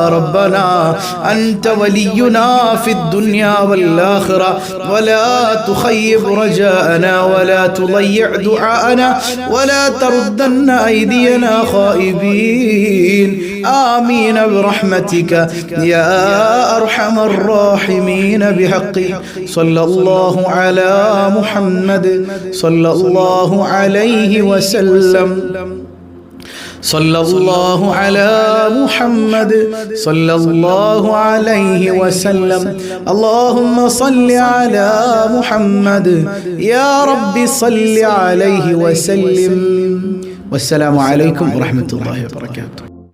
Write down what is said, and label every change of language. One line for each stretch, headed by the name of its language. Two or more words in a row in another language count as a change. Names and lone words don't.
Arabic: ربنا أنت ولينا في الدنيا والآخرة ولا تخيب رجاءنا ولا تضيع دعاءنا ولا تردن أيدينا خائبين. آمين برحمتك يا أرحم الراحمين بحق صلى الله على محمد صلى الله عليه وسلم. صلى الله على محمد صلى الله عليه وسلم. اللهم صل على محمد يا رب صل عليه وسلم. والسلام عليكم ورحمة الله وبركاته.